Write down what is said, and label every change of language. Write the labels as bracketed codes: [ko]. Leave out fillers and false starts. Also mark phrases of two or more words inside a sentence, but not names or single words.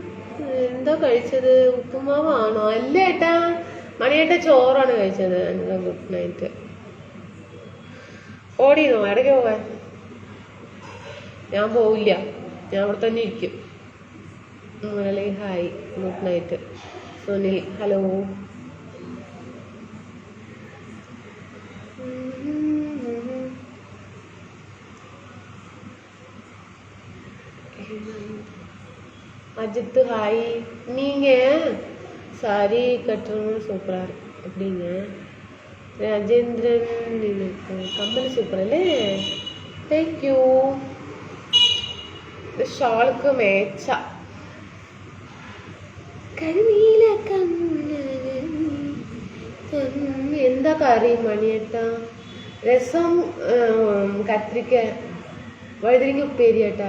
[ml] എന്താ കഴിച്ചത്? ഉപ്പുമാവാണോ? അല്ല ഏട്ടാ, മണിയേട്ട ചോറാണ് കഴിച്ചത്. എന്താ [en] good night. [ml] ഓടിയോ ഇടയ്ക്ക് പോകാൻ? ഞാൻ പോവില്ല, ഞാൻ അവിടെ തന്നെ ഇരിക്കും. മുരളി ഹായ്, [en] good night. [ml] സുനിൽ ഹലോ. [ta] அஜித்து ஹாய். நீங்கள் சாரி கட்டணும் சூப்பராக எப்படிங்க? ராஜேந்திரன் கம்பெனி சூப்பர் அല്ലേ? [en] Thank you. [ml] ഷാൾക്ക് മേച്ച കരിനീല എന്താ കറി മണിയേട്ട? രസം, കത്രിക്ക, വഴുതിരിക്ക ഉപ്പേരി ഏട്ടാ.